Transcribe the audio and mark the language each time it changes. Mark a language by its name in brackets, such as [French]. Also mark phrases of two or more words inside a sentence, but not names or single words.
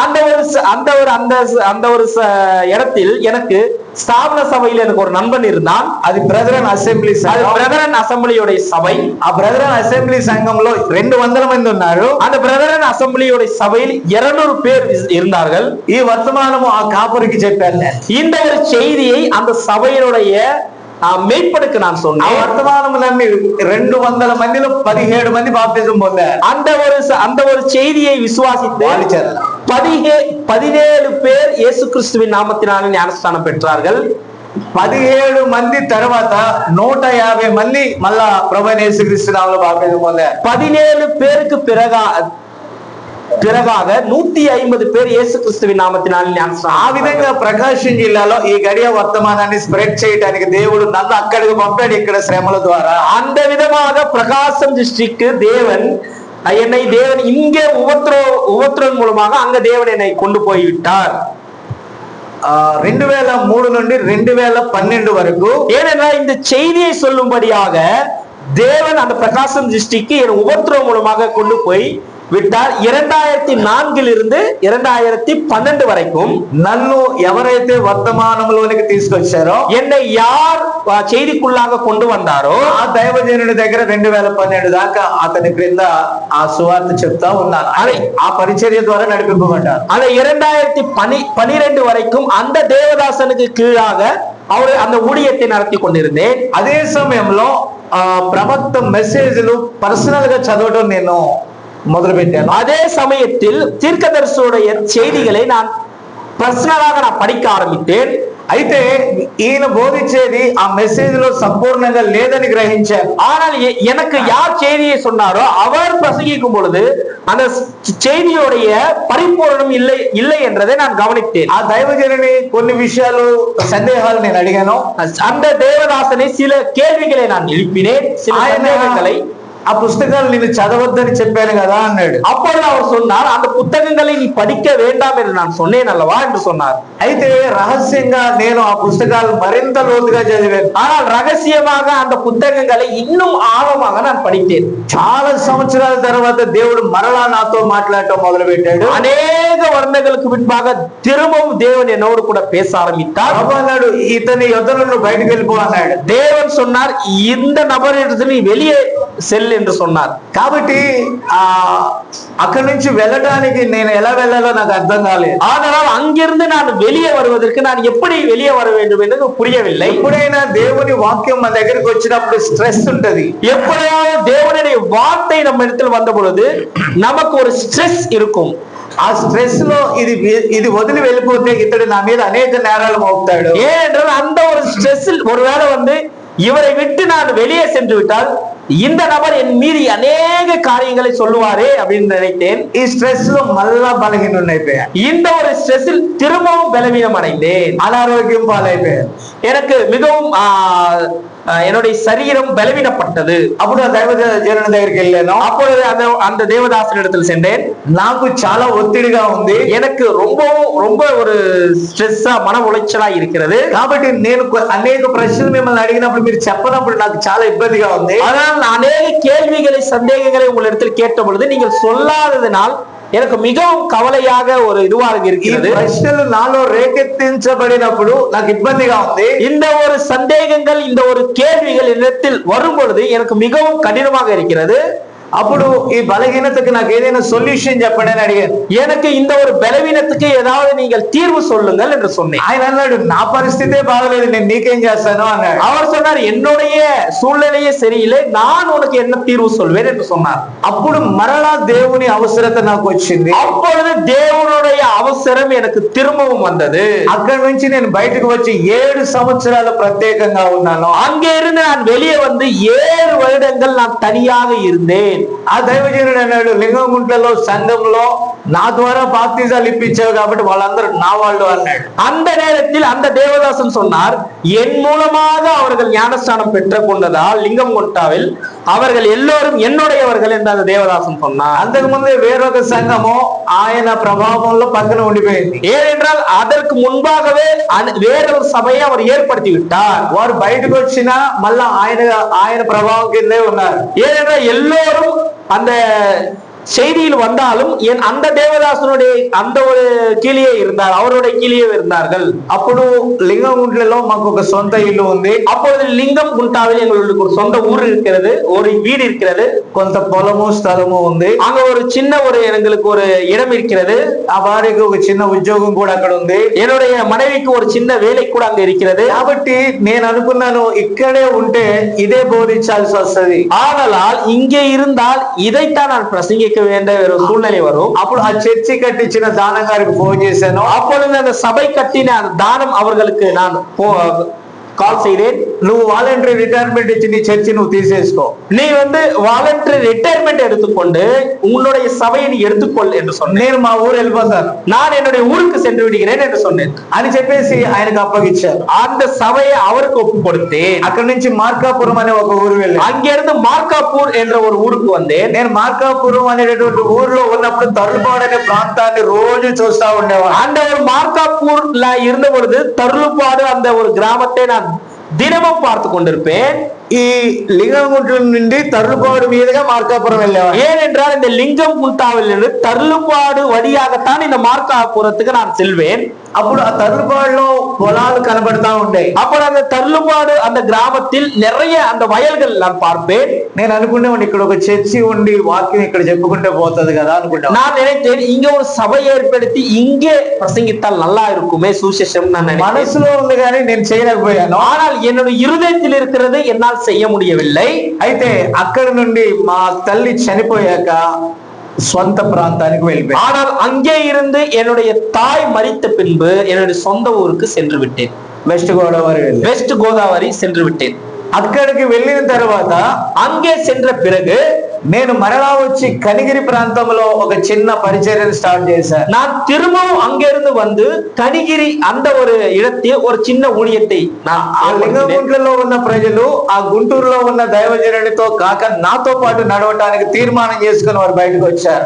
[Tamil] அந்த ஒரு இடத்தில் எனக்கு ஸ்தாபன சபையில் எனக்கு ஒரு நண்பன் இருந்தான். [Telugu] అది బ్రదరన్ అసెంబ్లీ సంఘం. [Tamil] బ్రదరన్ అసెంబ్లీயோட సభை. [Telugu] ఆ బ్రదరన్ అసెంబ్లీ సంఘంలో 200 మంది ఉన్నారు. [Tamil] அந்த బ్రదరన్ అసెంబ్లీயோட சபையில் 200 பேர் இருந்தார்கள். [Telugu] ఈ వర్తమానము ఆ కాపురికి చెప్పాను. [Tamil] இந்த ஒரு செய்தியை அந்த சபையினுடைய மேய்ப்பனுக்கு நான் [Telugu] ఆ [Tamil] சொன்னேன். [Telugu] వర్తమానములన్నీ 200 మందిలో 17 మంది బాప్తిజం పొందారు. [Tamil] அந்த ஒரு செய்தியை விசுவாசித்து [Telugu] వాళ్ళు చేరారు. [Tamil] 17 பேர் இயேசு கிறிஸ்துவின் நாமத்தினாலே ஞானஸ்நானம் பெற்றார்கள். [Telugu] 17 మంది తర్వాత 150 మంది మళ్ళా ప్రభువైన యేసుక్రీస్తు నామములో బాప్తిజం పొందారు. [Tamil] 17 பேருக்கு பிறகாக 150 பேர் இயேசு கிறிஸ்துவின் நாமத்தினால் ஞானஸ்நானம். [Telugu] ఆ విధంగా ప్రకాశం జిల్లాలో ఈ గడియ వర్తమానాన్ని స్ప్రెడ్ చేయడానికి దేవుడు నన్ను అక్కడికి పంపాడు, ఇక్కడ శ్రమల ద్వారా. [Tamil] அந்த விதமாக பிரகாசம் டிஸ்ட்ரிக்ட் என்னை தேவன் இங்கே உபத்திரவம் மூலமாக அங்க தேவன் என்னை கொண்டு போய்விட்டார். [Telugu] 2003 నుండి 2012 వరకు. [Tamil] ஏனென்றால் இந்த செய்தியை சொல்லும்படியாக தேவன் அந்த பிரகாசம் டிஸ்ட்ரிக்ட் என் உபத்திரவம் மூலமாக கொண்டு போய் விட்டார். 2004 இருந்து 2012 வரைக்கும் [Telugu] నన్ను ఎవరైతే వర్తమానంలోనికి తీసుకొచ్చారో, [Tamil] என்னை யார் செய்திக்குள்ளாக கொண்டு வந்தாరో [Telugu] ఆ దైవజనుడి దగ్గర 2012 దాకా అతని క్రింద ఆ సువార్త చెప్తా ఉన్నాను. అదే ఆ పరిచర్య ద్వారా నడిపింపబడ్డారు. [Tamil] அதை 2012 வரைக்கும் அந்த தேவதாசனுக்கு கீழாக அவர் அந்த ஊழியத்தை நடத்தி கொண்டிருந்தேன். [Telugu] అదే సమయంలో ప్రవక్త [English] messages personal [Telugu] గా చదవడం నేను మొదలు పెట్టాను. [Tamil] அதே சமயத்தில் தீர்க்கதரிசியுடைய செய்திகளை நான் పర్సనల్గా நான் படிக்க ஆரம்பித்தேன். [Telugu] అయితే ఈయన బోధించేది ఆ మెసేజ్ లో సంపూర్ణంగా లేదని గ్రహించాను. [Tamil] ஆனால் எனக்கு யார் செய்தியை சொன்னாரோ அவர் பிரசங்கிக்கும் பொழுது அந்த செய்தியுடைய பரிபூரணம் இல்லை என்றதை நான் கவனித்தேன். [Telugu] ఆ దైవజనుని కొన్ని విషయాలు సందేహాలు నేను అడిగాను. [Tamil] அந்த தேவதாசனை சில கேள்விகளை நான் எழுப்பினேன், சில சந்தேகங்களை. [Telugu] ఆ పుస్తకాలు నేను చదవద్దని చెప్పాను కదా అన్నాడు. [Tamil] அப்பொழுது அவர் சொன்னார், அந்த புத்தகங்களை நீ படிக்க வேண்டாம் என்று நான் சொன்னேன் அல்லவா என்று சொன்னார். [Telugu] అయితే రహస్యంగా నేను ఆ పుస్తకాలు మరింత లోతుగా చదివాను. [Tamil] ஆனால் రహస్యமாக அந்த புத்தகங்களை இன்னும் ஆழமாக நான் படித்தேன். [Telugu] చాలా సంవత్సరాల తర్వాత దేవుడు మరలా నాతో మాట్లాడటం మొదలు పెట్టాడు. [Tamil] అనేక வருடங்களுக்கு பின்பாக திரும்பவும் தேவன் என்னோடு கூட பேச ஆரம்பித்தார். [Telugu] అన్నాడు, ఇతని యొద్ద నుండి బయటకు వెళ్ళిపో అన్నాడు. [Tamil] தேவன் சொன்னார், இந்த நபரிடத்தில் நீ வெளியே செல் என்று சொன்னார். [Telugu] కాబట్టి అక్కడి నుంచి వెళ్ళడానికి నేను ఎలా వెళ్ళాలో నాకు అర్థం కాలేదు. [Tamil] ஆனால் அங்கிருந்து நான் வெளியே வருவதற்கு நான் எப்படி வெளியே வர வேண்டும் என்று புரியவில்லை. [Telugu] ఎప్పుడైనా దేవుని వాక్యం మన దగ్గరికి వచ్చినప్పుడు స్ట్రెస్ ఉంటది. [Tamil] எப்படியாவது தேவனுடைய வார்த்தை நம்ம இடத்தில் வந்த பொழுது நமக்கு ஒரு ஸ்ட்ரெஸ் இருக்கும். [Telugu] ఆ స్ట్రెస్ లో ఇది వదిలి వెళ్ళిపోతే ఇతడు నా మీద అనేక నేరాలు మోపుతాడు. [Tamil] ஏனென்றால் அந்த ஒரு ஸ்ட்ரெஸ்ஸில் ஒருவேளை இவரை விட்டு நான் வெளியே சென்று விட்டால் இந்த நபர் என் மீது அநேக காரியங்களை சொல்லுவாரே அப்படின்னு நினைத்தேன். [Telugu] ఈ స్ట్రెస్ లో మళ్ళా బలహీనుడైపోయా. [Tamil] இந்த ஒரு ஸ்ட்ரெஸ்ஸில் திரும்பவும் பலவீனம் அடைந்தேன். [Telugu] అనారోగ్యం పాలైపోయాను. [Tamil] எனக்கு மிகவும் என்னுடைய சரீரம் பலவீனப்பட்டது. [Telugu] అప్పుడు ఆ దైవజనుని దగ్గరికి వెళ్ళాను. [Tamil] அப்பொழுது அந்த தேவதாசனிடத்தில் சென்றேன். [Telugu] నాకు చాలా ఒత్తిడిగా ఉంది. [Tamil] எனக்கு ரொம்ப ஒரு ஸ்ட்ரெஸ்ஸா மன உளைச்சலா இருக்கிறது. [Telugu] కాబట్టి నేను అనేక ప్రశ్నలు మిమ్మల్ని అడిగినప్పుడు మీరు చెప్పనప్పుడు నాకు చాలా ఇబ్బందిగా ఉంది. [Tamil] ஆனால் அநேக கேள்விகளை சந்தேகங்களை உங்களிடத்தில் கேட்ட பொழுது நீங்கள் சொல்லாததினால் எனக்கு மிகவும் கவலையாக ஒரு இதுவாக இருக்கிறது. [Telugu] ప్రశ్నలు నాలో రేకెత్తించబడినప్పుడు నాకు ఇబ్బందిగా ఉంది. [Tamil] இந்த ஒரு சந்தேகங்கள், இந்த ஒரு கேள்விகள் என்னிடத்தில் வரும் பொழுது எனக்கு மிகவும் கடினமாக இருக்கிறது. [Telugu] అప్పుడు ఈ బలహీనతకి నాకు ఏదైనా సొల్యూషన్ చెప్పండి అని అడిగాను. [Tamil] எனக்கு இந்த ஒரு பலவீனத்துக்கு ஏதாவது நீங்கள் தீர்வு சொல்லுங்கள் என்று சொன்னேன். [Telugu] ఆయన అన్నాడు, నా పరిస్థితే బాగలేదు, నేను నీకేం చేస్తాను అన్నాడు. [Tamil] அவர் சொன்னார், என்னுடைய சூழ்நிலையே சரியில்லை, நான் உனக்கு என்ன தீர்வு சொல்வேன் என்று சொன்னார். [Telugu] అప్పుడు మరలా దేవుని అవసరత నాకు వచ్చింది. [Tamil] அப்பொழுது தேவனுடைய அவசரம் எனக்கு திரும்பவும் வந்தது. [Telugu] అక్కడి నుంచి నేను బయటకు వచ్చి 7 సంవత్సరాలు ప్రత్యేకంగా ఉన్నాను. [Tamil] அங்கே இருந்து நான் வெளியே வந்து 7 வருடங்கள் நான் தனியாக இருந்தேன். [Telugu] ఆ దైవజనుడు అన్నాడు, లింగంగుంట్లలో సంఘంలో నా ద్వారా బాప్తిజాలు ఇప్పించావు కాబట్టి వాళ్ళందరూ నా వాళ్ళు అన్నాడు. [Tamil] அந்த நேரத்தில் அந்த தேவதாசன் சொன்னார், என் மூலமாக அவர்கள் ஞானஸ்நானம் பெற்றுக் கொண்டதால் லிங்கம்குண்டாவில் அவர்கள் எல்லோரும் என்னுடையவர்கள் என்று அந்த தேவதாசன் சொன்னார். [Telugu] అంతకు ముందే వేరొక సంఘము ఆయన ప్రభావంలో పక్కన ఉండిపోయింది. [Tamil] ஏனென்றால் அதற்கு முன்பாகவே வேறொரு சபையை அவர் ஏற்படுத்தி விட்டார். [Telugu] వారు బయటకు వచ్చినా మళ్ళా ఆయన ప్రభావం కిందే ఉన్నారు. [Tamil] ஏனென்றால் எல்லோரும் அந்த செய்தியில் வந்தாலும் என் அந்த தேவதாசனுடைய அந்த ஒரு கீழே இருந்தார், அவருடைய கீழே இருந்தார்கள். [Telugu] అప్పుడు లింగంగుంట్లలో మాకు ఒక సొంత ఇల్లు ఉంది. [Tamil] அப்பொழுது லிங்கம் குண்டாவில் எங்களுக்கு ஒரு சொந்த ஊர் இருக்கிறது, ஒரு வீடு இருக்கிறது, [Telugu] కొంత పొలము స్థలము ఉంది. [Tamil] அங்க ஒரு சின்ன ஒரு எங்களுக்கு ஒரு இடம் இருக்கிறது. [Telugu] ఆ భార్యకు ఒక చిన్న ఉద్యోగం కూడా అక్కడ ఉంది. [Tamil] என்னுடைய மனைவிக்கு ஒரு சின்ன வேலை கூட அங்க இருக்கிறது. [Telugu] కాబట్టి నేను అనుకున్నాను ఇక్కడే ఉంటే ఇదే బోధించాల్సి వస్తది. [Tamil] ஆதலால் இங்கே இருந்தால் இதைத்தான் நான் பிரசங்கிக்க வேண்டிய ஒரு சூழ்நிலை வரும். [Telugu] అప్పుడు ఆ చర్చి కట్టించిన దానం గారికి ఫోన్ చేశాను. [Tamil] அப்பொழுது அந்த சபை கட்டின தானம் அவர்களுக்கு நான் கால் செய்தேன். [Telugu] నువ్వు [English] voluntary retirement [Telugu] ఇచ్చి నీ చర్చి నువ్వు తీసేసుకో, [Tamil] நீ [English] voluntary retirement [Tamil] எடுத்துக்கொண்டு உன்னுடைய சபையை நீ எடுத்துக்கொள் என்று சொன்னேன். [Telugu] నేను మా ఊరు వెళ్ళిపోతాను, [Tamil] நான் என்னுடைய ஊருக்கு சென்று விடுகிறேன் என்று சொன்னேன் [Telugu] అని చెప్పేసి ఆయనకు అప్పగించారు. [Tamil] அந்த సభையை அவருக்கு ஒப்பு கொடுத்தேன். [Telugu] అక్కడి నుంచి మార్కాపురం అనే ఒక ఊరు వెళ్ళాను. [Tamil] அங்கிருந்து మార్కాపూర్ என்ற ஒரு ஊருக்கு வந்தேன். [Telugu] నేను మార్కాపురం అనేటటువంటి ఊర్లో ఉన్నప్పుడు తరులుపాడు అనే ప్రాంతాన్ని రోజు చూస్తా ఉండేవాడు. [Tamil] அந்த ஒரு మార్కాపూర్ல இருந்த பொழுது தருளுப்பாடு அந்த ஒரு கிராமத்தை நான் தினமும் பார்த்து கொண்டிருப்பேன். [Telugu] ఈ లింగంగుంట్ల నుండి తరులుపాడు మీదుగా మార్కాపురం వెళ్ళేవాడు. [Tamil] ஏனென்றால் இந்த லிங்கம் குண்டாவில் இருந்து தருளுப்பாடு வழியாகத்தான் இந்த మార్కాపుரத்துக்கு நான் செல்வேன். [Telugu] అప్పుడు ఆ తరులుపాడులో పొలాలు కనబడతా ఉండే. [Tamil] అప్పుడు அந்த தருளுపాடு அந்த கிராமத்தில் நிறைய அந்த வயல்கள் நான் பார்ப்பேன். [Telugu] నేను అనుకునేవాడిని ఇక్కడ ఒక చర్చి ఉండి వాక్యం ఇక్కడ చెప్పుకుంటే పోతుంది కదా అనుకుంటా. [Tamil] நான் நினைத்தேன் இங்க ஒரு சபை ஏற்படுத்தி இங்கே பிரசங்கித்தால் நல்லா இருக்குமே சுவிசேஷம் நான் நினைத்தேன். [Telugu] మనసులో ఉంది కానీ నేను చేయలేకపోయాను. [Tamil] ஆனால் என்னுடைய இருதயத்தில் இருக்கிறது என்னால் செய்ய முடியவில்லை. [Telugu] అయితే అక్కడి నుండి మా తల్లి చనిపోయాక சொந்த ప్రాంతానికి వెళ్ళిపోయాను. [Tamil] ஆனால் அங்கே இருந்து என்னுடைய தாய் மரித்த பின்பு என்னுடைய சொந்த ஊருக்கு சென்று விட்டேன். [Telugu] వెస్ట్ గోదావరి వెళ్ళి [Tamil] வெஸ்ட் கோதாவரி சென்று விட்டேன். [Telugu] అక్కడికి వెళ్ళిన తర్వాత [Tamil] அங்கே சென்ற பிறகு [Telugu] నేను మరలా వచ్చి కనిగిరి ప్రాంతంలో ఒక చిన్న పరిచర్యను స్టార్ట్ చేశాను. [Tamil] நான் திரும்பவும் அங்கிருந்து வந்து கனிகிரி அந்த ஒரு இடத்தில் ஒரு சின்ன ஊழியத்தை நான் [Telugu] ఆ లింగగుంట్లలో ఉన్న ప్రజలు ఆ గుంటూరులో ఉన్న దైవజనుడితో కాక నాతో పాటు నడవటానికి తీర్మానం చేసుకుని వారు బయటకు వచ్చారు.